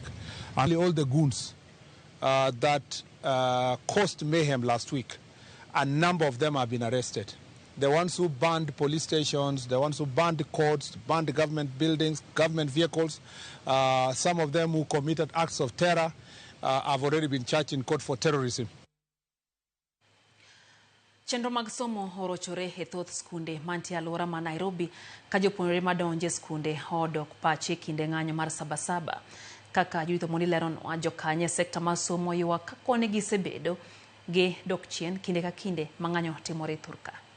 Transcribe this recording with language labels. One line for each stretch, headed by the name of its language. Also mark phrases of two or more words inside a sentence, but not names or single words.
English: And all the goons that caused mayhem last week, a number of them have been arrested. The ones who burned police stations, the ones who burned courts, burned government buildings, government vehicles, some of them who committed acts of terror have already been charged in court for terrorism.
Luo (Kenya and Tanzania): Chenro mag somo orochore e thoth skunde mantie alwora ma Nairobi ka jopuonjre madonje skunde odok pache kinde ng'anyo mar Sabasaba. Kaka Judith Omondi leronwa, jokanye sekta mar somo ywak ka kone gisebedo gi dok chien kinde ka kinde ma ng'anyo timore Thurka.